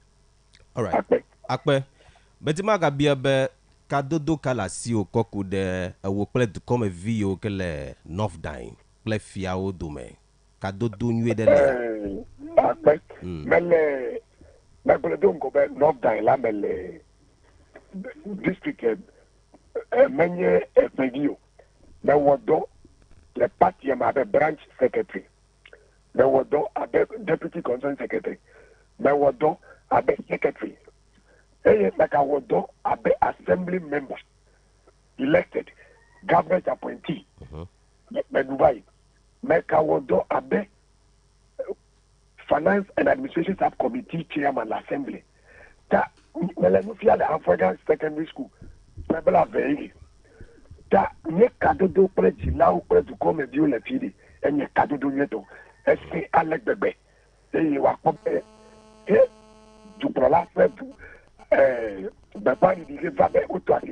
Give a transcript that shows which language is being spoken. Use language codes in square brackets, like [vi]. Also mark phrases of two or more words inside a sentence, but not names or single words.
[ee] Akpɛ beti magabia be kadodo ka le asiwo kɔku ɖe ewo kple dukɔmevi yiwo ke le nɔfdain kple fiawo dome kadodo nyuie ɖe le. Akpɛ mele megblɔ do ŋgɔ be nɔfdain la me le district menye eƒevi o mewɔ dɔ le party me abe [en] branch secretary [ee] mewɔ dɔ abe [en] deputy concerned secretary [ee] mewɔ dɔ abe secretary eye megawɔ dɔ abe [en] assembly member elected government appointee [ee] medubai megawɔ dɔ abe [en] finance and administration subcommittee chairman [ee] assembly ta mele nufia le Anfoega secondary school mebla veyi ta nye kadodo kple dzilawo kple dukɔmeviwo le fi de enye kadodo nyuietɔ ese ale gbegbe eye wòakpɔ be dukplɔla ƒe gbeƒãɖiɖi ke va be woto asi